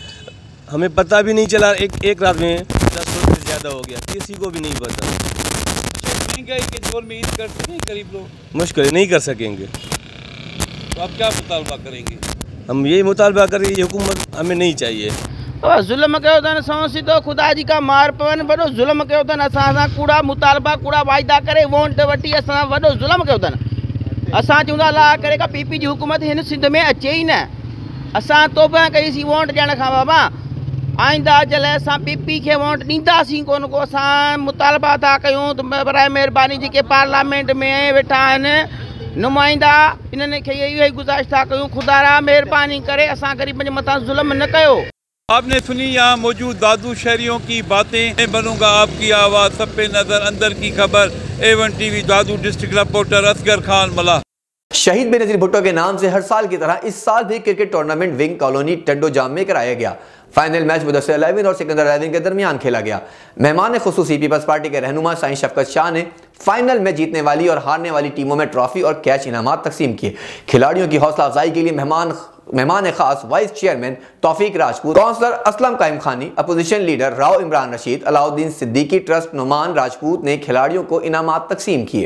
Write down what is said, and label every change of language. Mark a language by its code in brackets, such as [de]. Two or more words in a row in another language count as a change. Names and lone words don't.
[ur] ہمیں پتا بھی نہیں چلا، ایک رات میں 10 روپے زیادہ ہو گیا، کسی کو بھی نہیں پتا. مہنگائی کے دور میں عید کر سکیں غریب لوگ? مشکل نہیں کر سکیں گے. تو آپ کیا مطالبہ کریں گے? ہم یہی مطالبہ کریں گے، یہ حکومت ہمیں نہیں چاہیے. [sd] जुल्म कयो अथनि असां सिधो खुदा जी का मार पवन, वॾो जुल्म कयो अथनि असां सां, कूड़ा मुतालबा कूड़ा वाइदा करे वोट वठी असां वॾो जुल्म कयो अथनि। असां चवंदा अलाह करे का PP जी हुकूमत हिन सिंध में अचे ई न। असां तौबा कईसीं वोट ॾियण खां बाबा, आइंदा जे लाइ असां PP खे वोट ॾींदासीं कोन को। असां मुतालबा था कयूं त बराए महिरबानी जेके पार्लियामेंट में वेठा आहिनि नुमाइंदा, इन्हनि खे इहो ई गुज़ारिश था कयूं, खुदा महिरबानी करे असां ग़रीबनि जे मथां ज़ुल्म न कयो। [ur] آپ نے سنی یہاں موجود دادو شہریوں کی باتیں. میں بنوں گا آپ کی آواز، سب پہ نظر، اندر کی خبر. A1 TV دادو ڈسٹرکٹ رپورٹر اصغر خان ملا. شہید بینظیر بھٹو کے نام سے ہر سال کی طرح اس سال بھی کرکٹ ٹورنامنٹ ونگ کالونی ٹنڈو جام میں کرایا گیا. فائنل میچ مدثر الیون اور سکندر الیون کے درمیان کھیلا گیا. مہمان خصوصی پیپلز پارٹی کے رہنما سائیں شفقت شاہ نے فائنل میں جیتنے والی اور ہارنے والی ٹیموں میں ٹرافی اور کیش انعامات تقسیم کیے. کھلاڑیوں کی حوصلہ افزائی کے لیے مہمان خاص وائس چیئرمین توفیق راجپوت، کونسلر اسلم قائم خانی، اپوزیشن لیڈر راؤ عمران رشید، علاؤالدین صدیقی، ٹرسٹ نعمان راجپوت نے کھلاڑیوں کو انعامات تقسیم کیے.